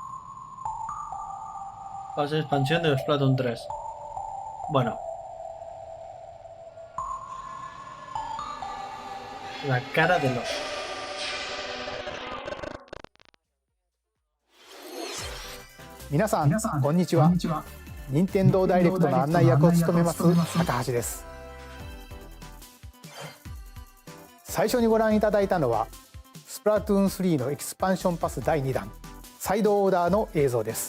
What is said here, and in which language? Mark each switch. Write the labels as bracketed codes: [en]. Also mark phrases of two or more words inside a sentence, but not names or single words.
[es] Fase de expansión de Splatoon 3. Bueno. La cara de los. [ja] 皆さん、こんにちは。任天堂ダイレクトの案内役を務めます高橋です。最初にご覧いただいたのはスプラトゥーン3のエキスパンションパス第2弾サイドオーダーの映像です。